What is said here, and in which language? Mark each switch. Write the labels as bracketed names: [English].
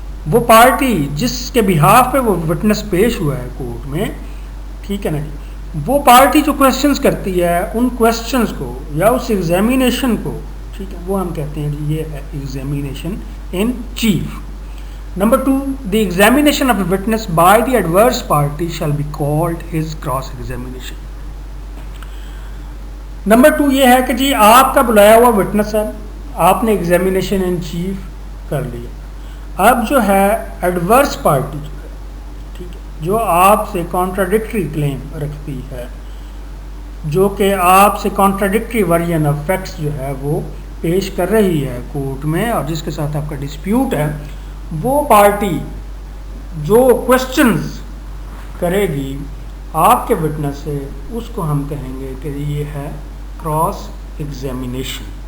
[Urdu] وہ پارٹی جس کے بہاف پہ وہ وٹنس پیش ہوا ہے کورٹ میں، ٹھیک ہے نا جی، وہ پارٹی جو کویسچنز کرتی ہے ان کویسچنز کو یا اس ایگزامینیشن کو، ٹھیک ہے، وہ ہم کہتے ہیں جی یہ ہے examination in chief. [English] Number 2, the examination of a witness by the adverse party shall be called his cross examination. [Urdu] Number 2 یہ ہے کہ جی آپ کا بلایا ہوا وٹنس ہے، آپ نے ایگزامینیشن ان چیف کر لیا. اب جو ہے ایڈورس پارٹی جو ہے، ٹھیک ہے، جو آپ سے کانٹراڈکٹری کلیم رکھتی ہے، جو کہ آپ سے کانٹراڈکٹری ورژن آف فیکٹس جو ہے وہ پیش کر رہی ہے کورٹ میں، اور جس کے ساتھ آپ کا ڈسپیوٹ ہے، وہ پارٹی جو کویسچنز کرے گی آپ کے وٹنس سے، اس کو ہم کہیں گے کہ یہ ہے کراس ایگزامینیشن.